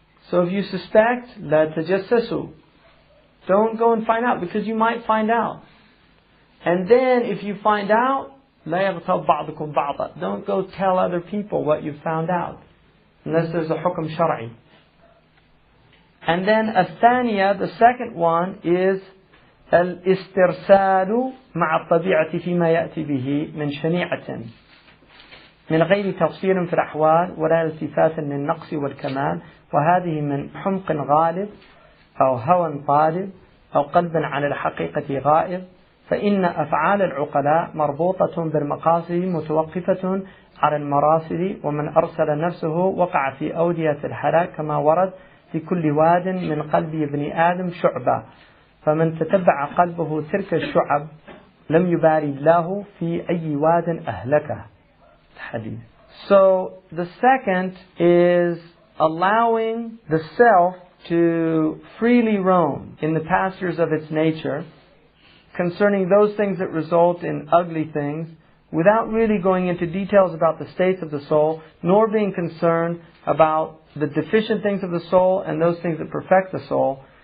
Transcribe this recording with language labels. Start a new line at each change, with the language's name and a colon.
English: So if you suspect,
Arabic: لا تجسسوا.
English: Don't go and find out, because you might find out. And then if you find out,
Arabic: لا يغتب بعضكم بعضا.
English: Don't go tell other people what you found out, unless there's a hukm shar'i. And then
Arabic: الثانية,
English: the second one, is
Arabic: الاسترسال مع الطبيعة فيما يأتي به من شنيعة من غير تفصيل في الأحوال ولا التفات للنقص والكمال، وهذه من حمق غالب أو هوى طالب أو قلب على الحقيقة غائب. فإن أفعال العقلاء مربوطة بالمقاصد متوقفة على المراصد، ومن أرسل نفسه وقع في أودية الهلاك كما ورد في كل واد من قلب ابن آدم شعبة، فمن تتبع قلبه تلك الشعب لم يبالي الله في أي واد أهلكه.
English: Hadith. So the second is allowing the self to freely roam in the pastures of its nature concerning those things that result in ugly things, without really going into details about the states of the soul, nor being concerned about the deficient things of the soul and those things that perfect the soul.